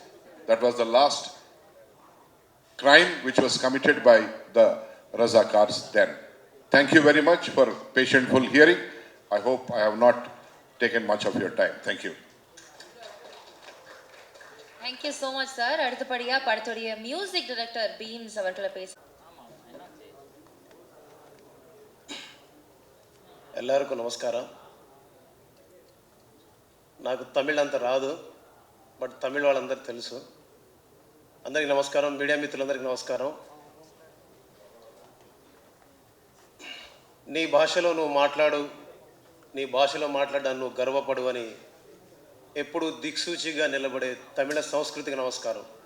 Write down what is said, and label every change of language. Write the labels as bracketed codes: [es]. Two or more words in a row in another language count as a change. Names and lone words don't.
[en] That was the last crime which was committed by the Razakars then. Thank you very much for patientful hearing. I hope I have not taken much of your time. Thank you. Thank you so much, sir. [ta] அடுத்தபடியா படத்துடைய [en] music director [ta] பீம்ஸ் அவர்களை பேச. [te] எல்லாருக்கும் నమస్కారం. నాకు తమిళ్ అంత రాదు, బట్ తమిళ వాళ్ళందరికీ తెలుసు. అందరికీ నమస్కారం, మీడియా మిత్రులందరికీ నమస్కారం. నీ భాషలో నువ్వు మాట్లాడు, నీ భాషలో మాట్లాడడానికి నువ్వు గర్వపడు అని ఎప్పుడు దిక్సూచిగా నిలబడే తమిళ సంస్కృతికి నమస్కారం.